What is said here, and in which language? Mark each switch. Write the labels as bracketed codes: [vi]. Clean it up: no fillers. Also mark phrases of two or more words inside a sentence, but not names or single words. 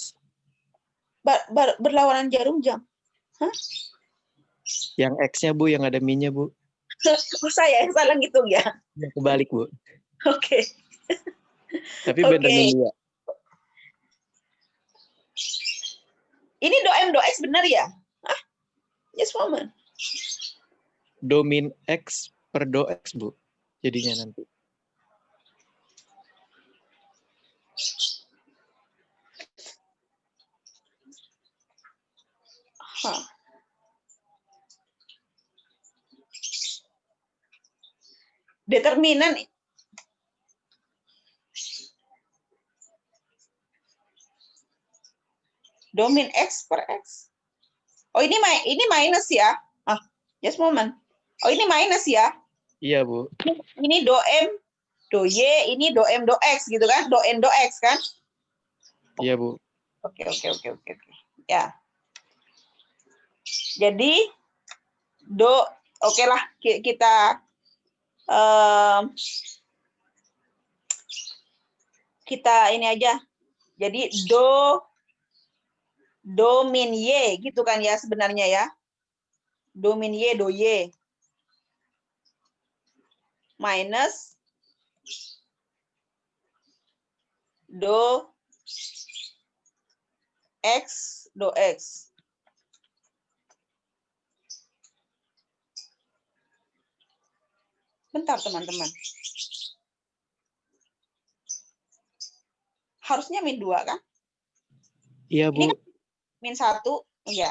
[id] berlawanan jarum jam. Hah? Yang X-nya, Bu, yang ada min-nya, Bu. Oh, saya yang salah ngitung ya. Yang kebalik, Bu. Oke. Tapi Oke. bener min 2. Ini do M do X benar ya? Hah? [en] Just moment. [id] Do min X per do X, Bu. Jadinya nanti. Hah. Determinan domin X per X. Oh, ini minus ya? [en] Ah, just moment. [id] Oh, ini minus ya? Iya, Bu. Ini do M, do Y, ini do M, do X gitu kan? Do N, do X kan? Iya, Bu. Oke. Ya. Jadi oke lah kita ini aja. Jadi do min Y gitu kan ya sebenarnya ya. Do min Y, do Y. Minus do X, do X. Bentar teman-teman. Harusnya min 2 kan? Iya, Bu. Ini kan min 1, ya.